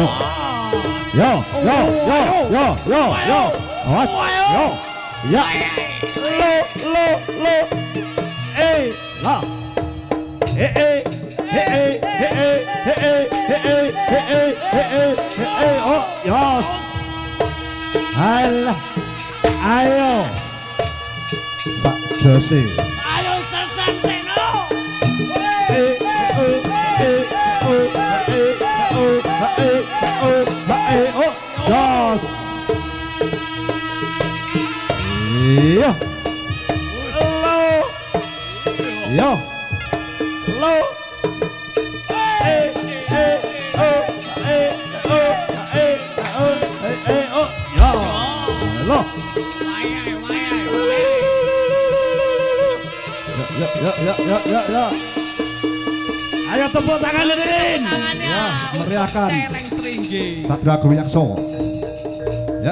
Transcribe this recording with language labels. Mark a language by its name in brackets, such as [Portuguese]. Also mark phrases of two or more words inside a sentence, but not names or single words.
[Javanese] Yo, awas, yo, ya, lo, lah, oh, yos, alah, ayo, Pak Josi. Ayo sesanteno. Jos. Iya. Lo. Yo. Lo. Yo. Lo. Ya. [Indonesian] Ayo tepuk tangan Lilin. Ya, meriahkan Celeng Sringgi. Satria Agung Yakso. Ya.